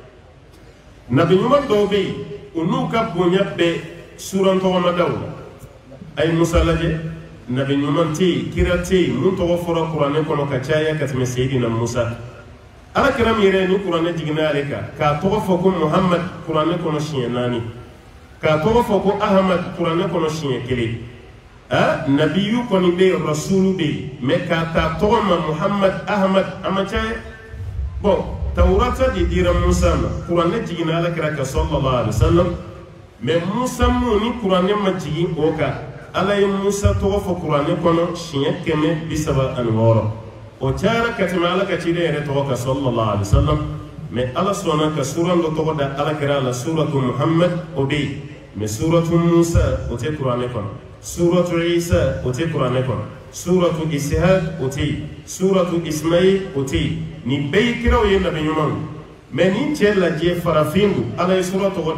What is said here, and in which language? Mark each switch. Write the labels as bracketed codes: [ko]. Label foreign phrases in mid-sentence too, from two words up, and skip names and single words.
[bm] nabi ɲuman dɔw bɛ yen u n'u ka bonya bɛɛ suran tɔgɔmadaw la a ye musa lajɛ nabi ɲuman tɛ yen kira tɛ yen mun tɔgɔ fɔra kuranɛ kɔnɔ ka caya ka tɛmɛ seyidina musa alakira min yɛrɛ ni kuranɛ jiginna ale kan k'a tɔgɔ fɔ ko muhamad kuranɛ kɔnɔ siɲɛ 4 k'a tɔgɔ fɔ ko ahamad kuranɛ kɔnɔ siɲɛ 1 nabiyu kɔni bɛ yen rasulu bɛ yen mɛ k'a ta tɔgɔ ma muhamad ahamad a ma caya bon tawurata de dira musa ma kuranɛ jiginna alakira kan [ar] صلى الله عليه وسلم [bm] mɛ musa mun ni kuranɛ ma jigin o kan ala ye musa tɔgɔ fɔ kuranɛ kɔnɔ siɲɛ 136 o cayara ka tɛmɛ ala ka ciden yɛrɛ tɔgɔ kan [ar] صلى الله عليه وسلم [bm] mɛ ala sɔnna ka suran dɔ tɔgɔ da alakira la suratu muhammad o bɛ yen mɛ suratu musa o tɛ kuranɛ kɔnɔ suratu isa o tɛ kuranɛ kɔnɔ suratu ishaq o tɛ yen suratu ismail o tɛ yen nin bɛɛ ye kiraw ye nabi ɲumanw mɛ nin cɛ lajɛ farafin don ala ye sura tɔgɔ